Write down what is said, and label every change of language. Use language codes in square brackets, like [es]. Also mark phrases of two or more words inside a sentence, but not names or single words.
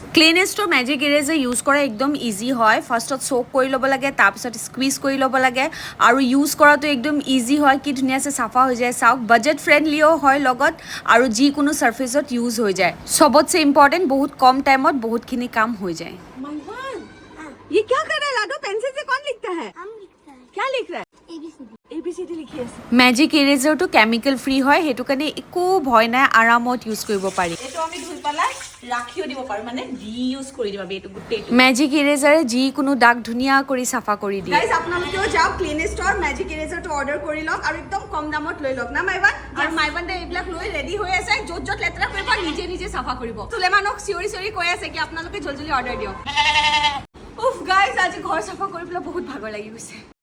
[as] ক্লিনেষ্টৰ মেজিক ইৰেজাৰ ইউজ কৰা একদম ইজি হয় ফাৰ্ষ্টত সোক কৰি ল'ব লাগে তাৰপিছত স্কুইজ কৰি ল'ব লাগে আৰু ইউজ কৰাটো একদম ইজি হয় কি ধুনীয়াছে চাফা হৈ যায় চাওক [en] budget friendly [as] হয় লগত আৰু যিকোনো ছাৰ্ফেচত ইউজ হৈ যায় চবতছে ইম্পৰ্টেণ্ট বহুত কম টাইমত বহুতখিনি কাম হৈ যায় [hi] माइवान ये क्या कर रहा है लाडो पेंसिल से कौन लिखता है हम लिखता है क्या लिख रहा है ABCD. ABCD लिखी আছে [as] মেজিক ইৰেজাৰটো কেমিকেল ফ্ৰী হয় সেইটো কাৰণে একো ভয় নাই আৰামত ইউজ কৰিব পাৰি এইটো আমি ধুই পেলাই ৰাখিও দিব পাৰো মানে ৰিইউজ কৰি দিবা এইটো গোটেইটো মেজিক ইৰেজাৰে যিকোনো দাগ ধুনীয়া কৰি চাফা কৰি দিয়ে গাইজ আপোনালোকেও যাওক ক্লিনেষ্টৰ মেজিক ইৰেজাৰটো অৰ্ডাৰ কৰি লওক আৰু একদম কম দামত লৈ লওক না মাইবান আৰু মাইবানতে এইবিলাক লৈ ৰেডি হৈ আছে য'ত য'ত লেতেৰা কৰিব নিজে নিজে চাফা কৰিব সুলেমানক চিঞৰি চিঞৰি কৈ আছে কি আপোনালোকে জলদি অৰ্ডাৰ দিয়ক উফ গাইজ আজি ঘৰ চাফা কৰি পেলাই বহুত ভাগৰ লাগি গৈছে